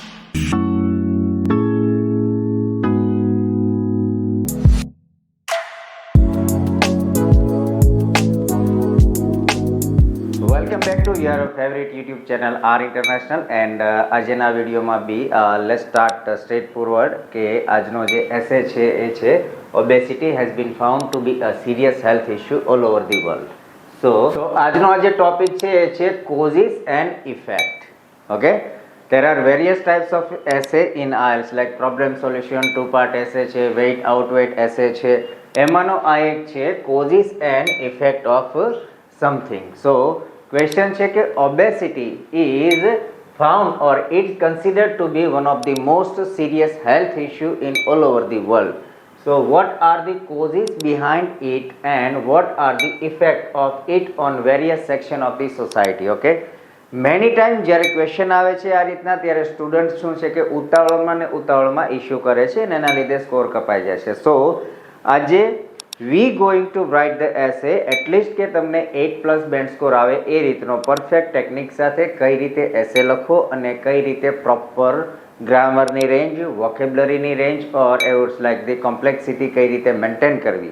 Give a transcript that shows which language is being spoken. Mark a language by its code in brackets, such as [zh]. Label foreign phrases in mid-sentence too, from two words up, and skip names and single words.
[en] welcome back to your favorite YouTube channel R International and [gu] આજના વિડીયોમાં [en] be let's start straight forward [gu] કે આજનો જે એસે છે એ છે [en] obesity has been found to be a serious health issue all over the world. [gu] સો આજનો આ જે ટોપિક છે એ છે [en] causes and effect. [gu] ઓકે, [en] there are various types of essay in IELTS like problem solution, two part essay છે, weight outweight essay છે. [gu] એમાંનો આ એક છે [en] causes and effect of something. So question [gu] છે કે [en] obesity is found or it's considered to be one of the most serious health issue in all over the world. So what are the causes behind it and what are the effect of it on various section of the society? [gu] Okay, [en] many time [gu] જ્યારે ક્વેશ્ચન આવે છે આ રીતના ત્યારે સ્ટુડન્ટ શું છે કે ઉતાવળમાં ઇશ્યુ કરે છે અને એના લીધે સ્કોર કપાઈ જાય છે. સો આજે [en] we going to write the essay atleast [gu] કે તમને 8+ [en] band score [gu] આવે એ રીતનો [en] perfect technique [gu] સાથે કઈ રીતે એસે લખો અને કઈ રીતે [en] proper grammar [gu] રેન્જ, વોકેબ્લરીની રેન્જ [en] or evers like the complexity [gu] કઈ રીતે મેન્ટેન કરવી.